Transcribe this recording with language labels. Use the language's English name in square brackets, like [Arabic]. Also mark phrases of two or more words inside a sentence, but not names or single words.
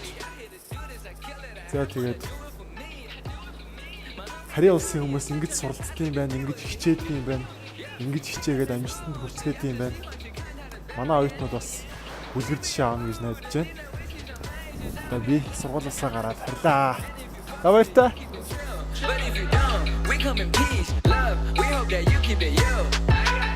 [Mongolian] За тэгээд харийн улсын хүмүүс ингэж суралцдаг юм байна, ингэж хичээдэг юм байна. Ингэж хичээгээд амжилтанд хүрчгээд юм байна. Манай оюутнууд бас үлгэр жишээ аавна гэж найдаж байна. Одоо би сургуулиасаа гараад харлаа. За баярлалаа. [English] But if you don't, we come in peace, love. We hope that you keep it yo.